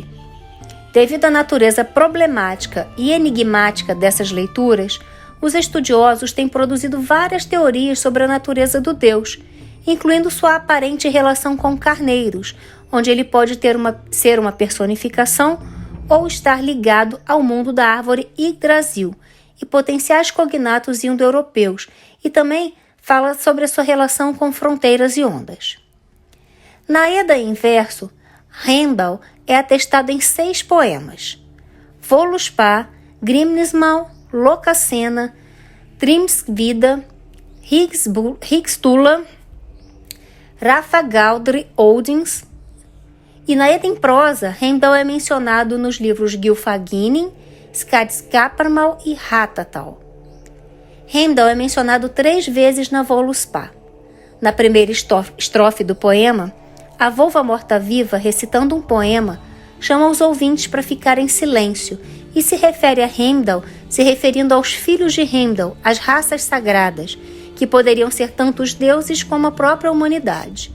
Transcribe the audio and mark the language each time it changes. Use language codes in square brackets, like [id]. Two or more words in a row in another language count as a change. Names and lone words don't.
[pt] Devido à natureza problemática e enigmática dessas leituras, os estudiosos têm produzido várias teorias sobre a natureza do deus, incluindo sua aparente relação com carneiros, onde ele pode ser uma personificação ou estar ligado ao mundo da árvore Yggdrasil e potenciais cognatos indo-europeus, e também fala sobre a sua relação com fronteiras e ondas. Na Edda Inverso, Heimdall é atestado em 6 poemas: Voluspa, Grimnismal, Lokasenna, Trimskvida, Higstula, Rafa Galdri Oldings. E na Edemprosa, Heimdall é mencionado nos livros Gylfaginning, Skadskaparmal e Hatatal. Heimdall é mencionado 3 vezes na Voluspa. Na primeira estrofe do poema, a volva morta-viva, recitando um poema, chama os ouvintes para ficar em silêncio e se refere a Heimdall, se referindo aos filhos de Heimdall, as raças sagradas, que poderiam ser tanto os deuses como a própria humanidade.